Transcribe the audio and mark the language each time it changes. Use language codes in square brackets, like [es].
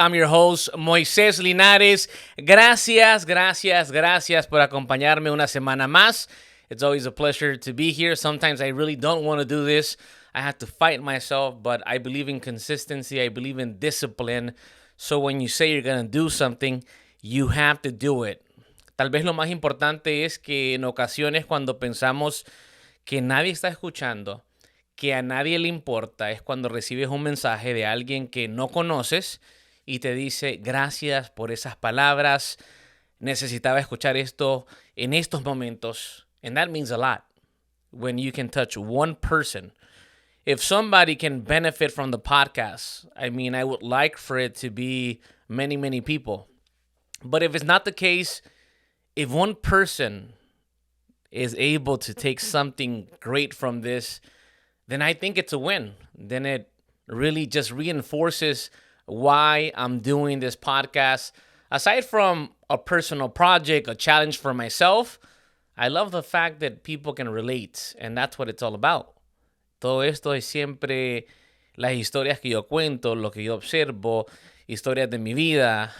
[en] I'm your host, Moises Linares. [es] Gracias por acompañarme una semana más. [en] It's always a pleasure to be here. Sometimes I really don't want to do this. I have to fight myself, but I believe in consistency. I believe in discipline. So when you say you're going to do something, you have to do it. [es] Tal vez lo más importante es que en ocasiones cuando pensamos que nadie está escuchando, que a nadie le importa, es cuando recibes un mensaje de alguien que no conoces y te dice, gracias por esas palabras, necesitaba escuchar esto en estos momentos. [en] And that means a lot when you can touch one person. If somebody can benefit from the podcast, I would like for it to be many, many people. But if it's not the case, if one person is able to take something great from this, then I think it's a win. Then it really just reinforces why I'm doing this podcast. Aside from a personal project, a challenge for myself, I love the fact that people can relate, and that's what it's all about. [es] Todo esto es siempre las historias que yo cuento, lo que yo observo, historias de mi vida.